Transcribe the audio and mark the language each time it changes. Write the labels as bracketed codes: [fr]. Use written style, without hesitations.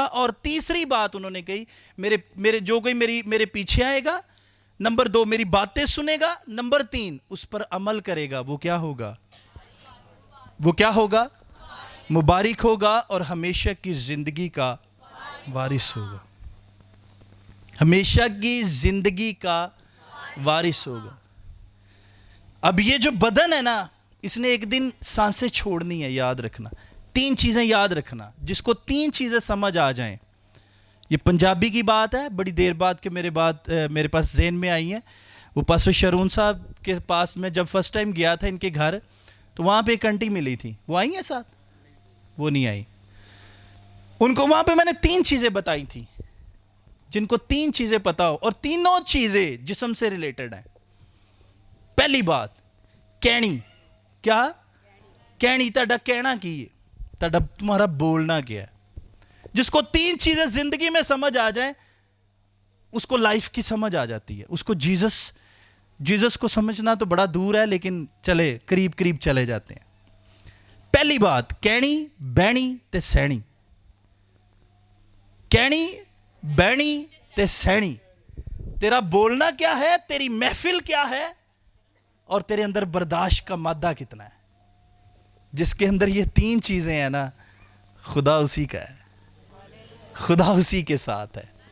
[ur] اور تیسری بات انہوں نے کہی، جو کوئی میرے پیچھے آئے گا، نمبر 2 میری باتیں سنے گا، نمبر 3 اس پر عمل کرے گا، وہ کیا ہوگا؟ وہ کیا ہوگا؟ مبارک ہوگا اور ہمیشہ کی زندگی کا وارث ہوگا. ہمیشہ کی زندگی کا وارث ہوگا. اب یہ جو بدن ہے نا، اس نے ایک دن سانسیں چھوڑنی ہے. یاد رکھنا 3 چیزیں یاد رکھنا. جس کو 3 چیزیں سمجھ آ جائیں، یہ پنجابی کی بات ہے، بڑی دیر بعد کہ میرے پاس ذہن میں آئی ہے. وہ پاسٹر شرون صاحب کے پاس میں جب فرسٹ ٹائم گیا تھا ان کے گھر، تو وہاں پہ ایک انٹی ملی تھی. وہ آئی ہیں ساتھ؟ وہ نہیں آئی. ان کو وہاں پہ میں نے 3 چیزیں بتائی تھیں. جن کو 3 چیزیں پتا ہو اور تینوں چیزیں جسم سے ریلیٹڈ ہیں. پہلی بات کہنی. کیا کہنی؟ [pa] تہاڈا کہنا کی ہے؟ [ur] تمہارا بولنا کیا ہے؟ جس کو 3 چیزیں زندگی میں سمجھ آ جائیں اس کو لائف کی سمجھ آ جاتی ہے. اس کو جیسس کو سمجھنا تو بڑا دور ہے، لیکن چلے قریب چلے جاتے ہیں. پہلی بات [pa] کہنی، بہنی تے سہنی. کہنی، بہنی تے سہنی. [ur] تیرا بولنا کیا ہے، تیری محفل کیا ہے، اور تیرے اندر برداشت کا مادہ کتنا ہے. جس کے اندر یہ 3 چیزیں ہیں نا، خدا اسی کا ہے، خدا اسی کے ساتھ ہے.